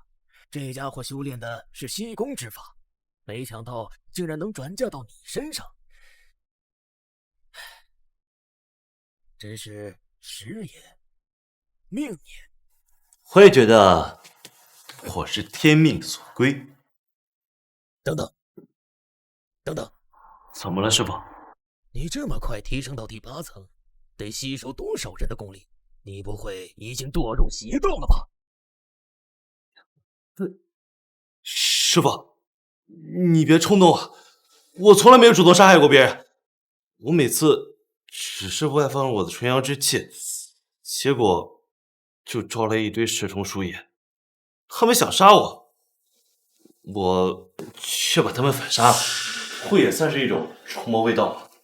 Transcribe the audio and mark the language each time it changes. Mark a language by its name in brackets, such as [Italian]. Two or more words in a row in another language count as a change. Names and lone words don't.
[Chinese] 這家伙修煉的是吸功之法，沒想到竟然能轉嫁到你身上。真是時也，命也。我也覺得我是天命所歸。等等，等等，怎麼了，師傅？你這麼快提升到第8層，得吸收多少人的功力？你不會已經墮入邪道了吧？師傅，你別衝動啊！我從來沒有主動殺害過別人，我每次只是外放了我的純陽之氣，結果就招來一堆蛇蟲鼠野，他們想殺我，我卻把他們反殺了，不也算是一種除魔衛道嗎？